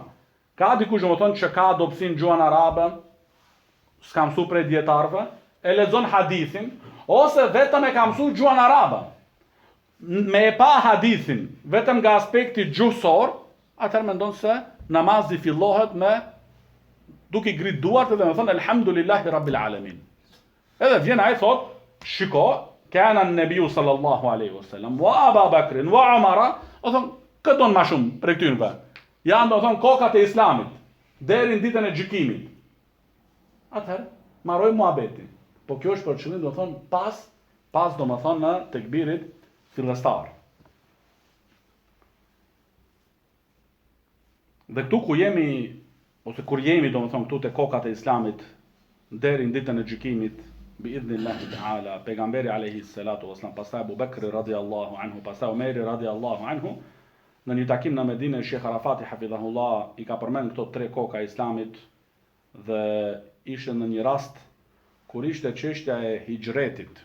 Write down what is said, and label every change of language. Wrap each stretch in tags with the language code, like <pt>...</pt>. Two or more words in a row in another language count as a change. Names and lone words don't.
<sq>Ka dikush domethënë që ka dobësinë gjuhën arabe, s'ka mësuar prej dietarëve, e lexon hadithin, ose vetëm e ka mësuar gjuhën arabe. Me e pa hadithin, vetëm nga aspekti gjuhësor, atëherë mendon se namazi fillohet me duke ngrit duart dhe me thënë</sq> <ar>الحمد لله رب العالمين.</ar> <sq>Edhe vjen ai thot, shiko,</sq> <ar>كان النبي صلى الله عليه وسلم وأبو بكر وعمر,</ar> <sq>o thon këton më shumë për këtynve. Janë do thon kokat e Islamit deri në ditën e gjykimit. Atëherë marroj muhabetin. Po kjo është për qëllim do thon pas do më thon në tekbirit fillestar. Dhe këtu ku jemi, ose kur jemi do më thonë këtu te kokat e Islamit, deri në ditën e gjykimit,</sq> <ar>بإذن الله تعالى,</ar> <sq>pejgamberi</sq> <ar>عليه الصلاة والسلام,</ar> <sq>pastaj Abu Bakri</sq> <ar>رضي الله عنه,</ar> <sq>pastaj Omeri</sq> <ar>رضي الله عنه,</ar> <sq>në një takim në Medinë, Sheikh Arafati hafidhahullah i ka përmend këto 3 koka e Islamit dhe ishte në një rast kur ishte çështja e hijretit.</sq>